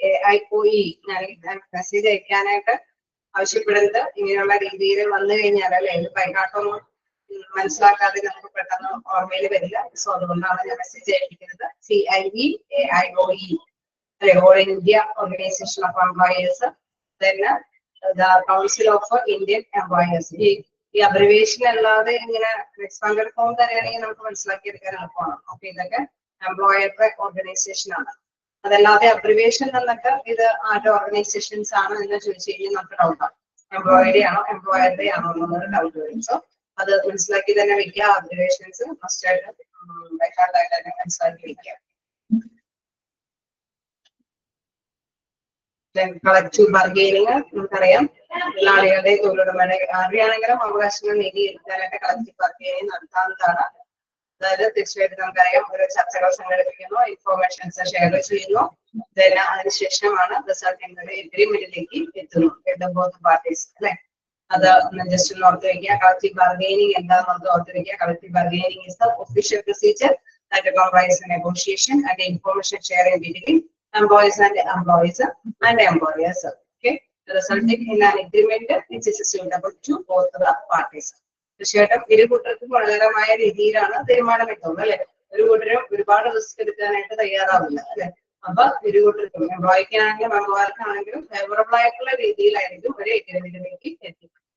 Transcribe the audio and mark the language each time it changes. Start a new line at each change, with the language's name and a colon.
Malayalam: AIOE. Message അയക്കാനായിട്ട് ആവശ്യപ്പെടുന്നത് ഇങ്ങനെയുള്ള രീതിയിൽ വന്നു കഴിഞ്ഞാൽ അല്ലെ, ഇത് കൈകാട്ടൊന്നും മനസ്സിലാക്കാതെ നമുക്ക് പെട്ടെന്ന് ഓർമ്മയിൽ വരില്ല. സോ അതുകൊണ്ടാണ് ഞാൻ മെസ്സേജ് അയക്കുന്നത്.
English: CIE AIOE, All India Organization of Employers, then the Council of Indian Employers.
Malayalam: ഈ അബ്രിവേഷൻ അല്ലാതെ ഇങ്ങനെ എക്സ്പാൻഡഡ് ഫോം തന്നെയാണെങ്കിൽ നമുക്ക് മനസ്സിലാക്കി എടുക്കാൻ എളുപ്പമാണ്. ഓക്കെ, ഇതൊക്കെ എംപ്ലോയറുടെ ഓർഗനൈസേഷൻ ആണ്. അതല്ലാതെ അബ്രിവേഷൻ എന്നൊക്കെ ഇത് ആരുടെ ഓർഗനൈസേഷൻസ് ആണ് എന്ന് ചോദിച്ചു കഴിഞ്ഞാൽ നമുക്ക് ഡൗട്ടാണ്. എംപ്ലോയറുടെ ആണോ എംപ്ലോയറുടെ ആണോ എന്നൊരു ഡൗട്ട് വരും. സോ അത് മനസ്സിലാക്കി തന്നെ വെക്കുക. അബ്രിവേഷൻസ് മസ്റ്റ് ആയിട്ട് ബൈഹാർട്ടായിട്ട് തന്നെ മനസ്സിലാക്കി വെക്കുക. കളക്റ്റീവ് ബാർഗെയിനിങ് നമുക്കറിയാം. തൊഴിലാളികളുടെ തൊഴിലുടമയുടെ ആരുടെയാണെങ്കിലും അവകാശങ്ങൾ നേടിയെടുക്കാനായിട്ട് കളക്റ്റീവ് ബാർഗെയിനിങ് നടത്താവുന്നതാണ്. അതായത് തീർച്ചയായിട്ടും നമുക്കറിയാം, ഒരു ചർച്ചകൾ സംഘടിപ്പിക്കുന്നു, ഇൻഫോർമേഷൻസ് ഷെയർ ചെയ്യുന്നു, അതിനുശേഷമാണ് റിസൾട്ടിന്റെ എഗ്രിമെന്റിലേക്ക് എത്തുന്നു ബോത്ത് പാർട്ടീസ് അല്ലെ. അത് ജസ്റ്റ് ഒന്ന് ഓർത്ത് വയ്ക്കുക. കളക്റ്റീവ് ബാർഗെയിനിങ് എന്താണെന്ന് ഓർത്ത് വയ്ക്കുക.
English: Collective bargaining is the official procedure that comprises negotiation and information sharing between employees and employees and employers. Okay, resulting in an agreement which is suitable to both the parties.
Malayalam: തീർച്ചയായിട്ടും ഇരു കൂട്ടർക്കും ഗുണകരമായ രീതിയിലാണ് തീരുമാനം എത്തുന്നത് അല്ലെ. ഒരു കൂട്ടരും ഒരുപാട് റിസ്ക് എടുക്കാനായിട്ട് തയ്യാറാവില്ല അല്ലെ. അപ്പൊ ഇരു കൂട്ടർക്കും എംപ്ലോയിക്കാണെങ്കിലും എംപ്ലോയർക്കാണെങ്കിലും ഫേവറബിൾ ആയിട്ടുള്ള രീതിയിലായിരിക്കും ഒരു എഗ്രിമെന്റിലേക്ക് എത്തി.